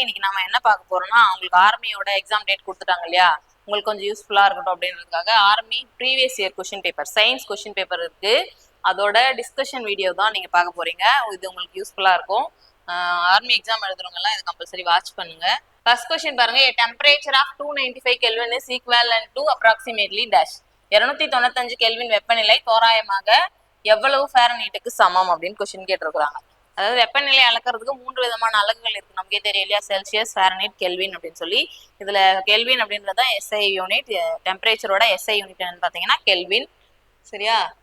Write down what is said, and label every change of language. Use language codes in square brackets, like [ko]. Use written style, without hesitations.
[ta] இன்னைக்கு நாம என்ன பார்க்க போறோம்னா, உங்களுக்கு ஆர்மியோட எக்ஸாம் டேட் கொடுத்துட்டாங்க இல்லையா, உங்களுக்கு கொஞ்சம் யூஸ்ஃபுல்லா இருக்கட்டும் அப்படின்றதுக்காக army previous year question paper, science question paper இருக்கு, அதோட டிஸ்கஷன் வீடியோ தான் நீங்க பார்க்க போறீங்க. இது உங்களுக்கு யூஸ்ஃபுல்லா இருக்கும். ஆர்மி எக்ஸாம் எழுதுறவங்க எல்லாம் இது கம்பல்சரி வாட்ச் பண்ணுங்க. ஃபர்ஸ்ட் கொஸ்டின் பாருங்க. [en] A temperature of 295 Kelvin is equivalent to approximately dash. [ta] 295 kelvin வெப்பநிலை தோராயமாக எவ்வளவு ஃபாரன்ஹீட்டுக்கு சமம் அப்படின்னு கொஸ்டின் கேட்டிருக்கிறாங்க. அதாவது வெப்பநிலை அளக்கிறதுக்கு 3 விதமான அலகுகள் இருக்கு, நமக்கே தெரியும் இல்லையா, செல்சியஸ், ஃபாரன்ஹீட், கெல்வின் அப்படின்னு சொல்லி. இதுல கெல்வின் அப்படின்றத எஸ்ஐ யூனிட், டெம்பரேச்சரோட எஸ்ஐ யூனிட் என்னன்னு பாத்தீங்கன்னா கெல்வின். சரியா?